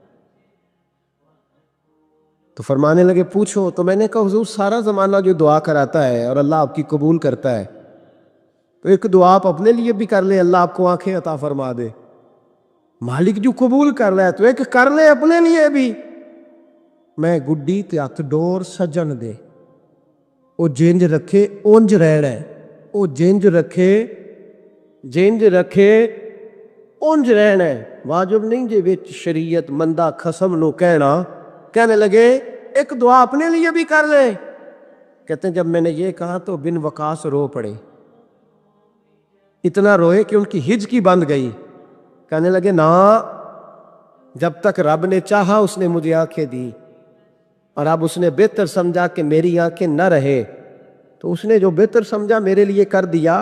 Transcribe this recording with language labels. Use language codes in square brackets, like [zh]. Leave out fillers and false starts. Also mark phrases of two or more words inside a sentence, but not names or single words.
[ur] تو فرمانے لگے پوچھو. تو میں نے کہا حضور سارا زمانہ جو دعا کراتا ہے اور اللہ آپ کی قبول کرتا ہے تو ایک دعا آپ اپنے لیے بھی کر لیں، اللہ آپ کو آنکھیں عطا فرما دے. مالک جو قبول کر رہا ہے تو ایک کر لے اپنے لیے بھی. [pa] میں گڈی تے ہاتھ ڈور سجن دے، او جنج رکھے اونج رہنا ہے، او جنج رکھے اونج رہنا ہے. واجب نہیں جے وچ شریعت مندہ خصم نو [ur] کہنے لگے ایک دعا اپنے لیے بھی کر لے. کہتے ہیں جب میں نے یہ کہا تو بن وقاص رو پڑے، اتنا روئے کہ ان کی ہج کی بند گئی. کہنے لگے نا، جب تک رب نے چاہا اس نے مجھے آنکھیں دی، اور اب اس نے بہتر سمجھا کہ میری آنکھیں نہ رہے تو اس نے جو بہتر سمجھا میرے لیے کر دیا.